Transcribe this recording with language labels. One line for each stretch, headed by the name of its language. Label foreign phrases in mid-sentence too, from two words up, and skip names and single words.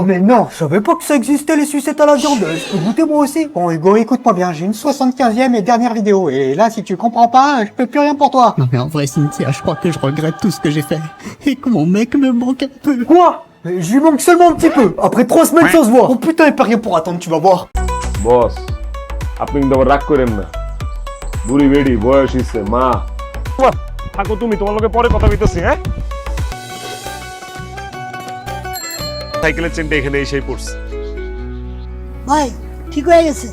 French: Mais non, je savais pas que ça existait les sucettes à la viande. Je peux goûter moi aussi. Bon, Hugo, écoute-moi bien. J'ai une 75e et dernière vidéo. Et là, si tu comprends pas, je peux plus rien pour toi. Non mais en vrai, Cynthia, je crois que je regrette tout ce que j'ai fait. Et que mon mec me manque un peu. Quoi? Je lui manque seulement un petit peu. Après 3 semaines sans se voir. Oh putain, il peut rien pour attendre, tu vas voir.
Bangla: বস আপনি কিন্তু আবার রাগ করেন না বুড়ি বেড়ি বয়স হইছে মা থাকো তুমি তোমার লগে পরে কথা কইতেছি হ্যাঁ সাইকেলের চেনটা এখানে এসেই পড়ছে ভাই ঠিক হয়ে গেছে